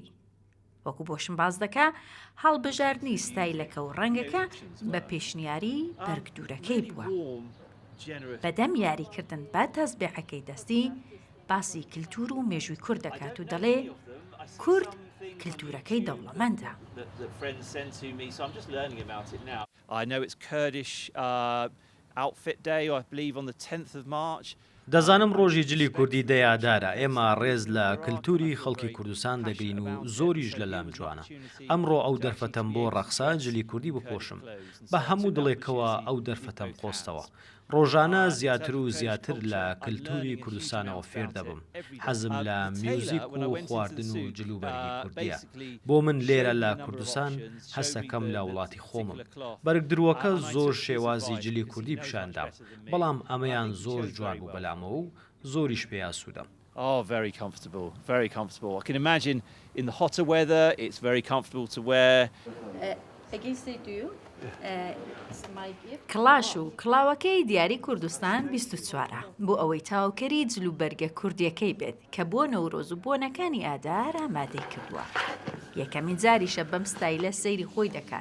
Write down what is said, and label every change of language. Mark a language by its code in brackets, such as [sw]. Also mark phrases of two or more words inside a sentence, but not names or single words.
[ckb] وەکو بۆشم باز دەکا هەڵبژاردننی ستایلەکە و ڕەنگەکە بە پێشنیاری بەرگدورەکەی بووە. بەدەم یاریکردن بە تەزبیحەکەی دەستی باسی کللتور و مێژووی کورد دەکات و دەڵێ کورد کللتورەکەی دەوڵەمەندە. [en] I know it's Kurdish Outfit Day, I believe on the 10th of March. [ckb] دەزانم ڕۆژی جلی کوردی دەیادارە ئێمە ڕێز لە کللتوری خەڵکی کوردستان دەگرین و زۆریش لە لام جوانە. ئەمڕۆ ئەو دەرفەتەم بۆ ڕەخسا جلی کوردی بپۆشم بە هەموو دڵێکەوە ئەو دەرفەتەم خۆستەوە. ڕۆژانە زیاتر و زیاتر لە کللتوری کوردستانەوە فێر دەبم. حەزم لە میوزیک و خواردن و جلوبەرگی کوردیە. بۆ من لێرە لە کوردستان هەستەکەم لە وڵاتی خۆمم. بەرگدرووەکە زۆر شێوازی جلی کوردی پیشاندام، بەڵام ئەمەیان زۆر جوان بوو بەلامەوە و زۆریش پێیان سوودەم. [en] Oh, very comfortable, very comfortable. I can imagine in the hotter weather, it's very comfortable to wear. [ckb] کلاش و کڵاوەکەی دیاری کوردستان 24 بۆ ئەوەی تاوکەری جلوبەرگە کوردیەکەی بێت کە بۆ نەورۆز و بۆنەکانی ئادار ئامادەی کردووە. یەکەمین جاریشە بەم ستایلە سەیری خۆی دەکات.